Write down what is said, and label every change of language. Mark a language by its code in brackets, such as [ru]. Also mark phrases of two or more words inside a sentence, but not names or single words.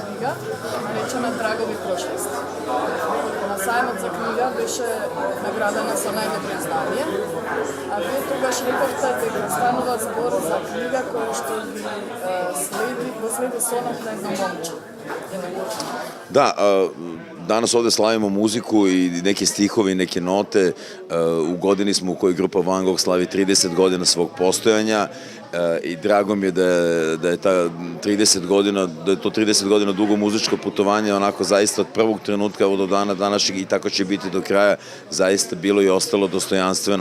[mk] наречена Трагови прошлости. На сајмот за книга беше наградена со најдобро издание, а вие тогаш рековте дека станува збор за книга која што го следи сонот на едно момче. [sr] Da, danas ovde slavimo muziku i neke stihove i neke note. U godini smo u kojoj grupa Van Gogh slavi 30 godina svog postojanja i drago mi je da je ta 30 godina, da je to 30 godina dugo muzičko putovanje, onako zaista od prvog trenutka do dana današnjeg i tako će biti do kraja, zaista bilo i ostalo dostojanstveno.